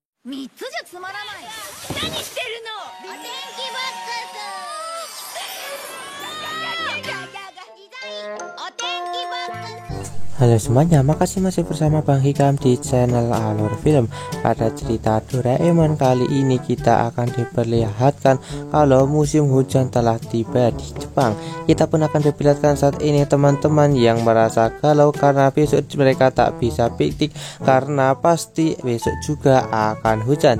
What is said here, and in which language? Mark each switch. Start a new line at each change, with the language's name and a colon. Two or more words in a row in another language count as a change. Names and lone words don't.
Japanese: 3 つじゃつまらない。何してるの？お天気ボックス。お天気ボックス。
Indonesian: Halo semuanya, makasih masih bersama Bang Hikam di channel Alur Film. Pada cerita Doraemon kali ini kita akan diperlihatkan kalau musim hujan telah tiba di Jepang. Kita pun akan diperlihatkan saat ini teman-teman yang merasa galau karena besok mereka tak bisa piknik karena pasti besok juga akan hujan.